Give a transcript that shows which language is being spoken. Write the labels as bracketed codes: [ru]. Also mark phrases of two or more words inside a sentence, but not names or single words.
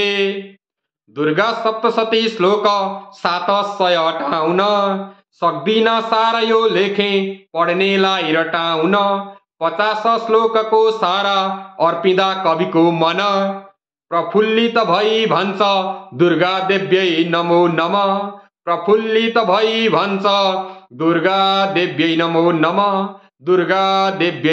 [ne] दुर्गा सप्तशती श्लोक 758, सक्दिन सार यो लेखे पढ्नेलाई रटाउन। 50 श्लोकको सारा अर्पिँदा कविको मन, प्रफुल्लित भई भन्छ [sa] दुर्गा देव्यै नमो नमः। [ne] प्रफुल्लित भई भन्छ [sa] दुर्गा देव्यै नमो नमः। दुर्गा देव्यै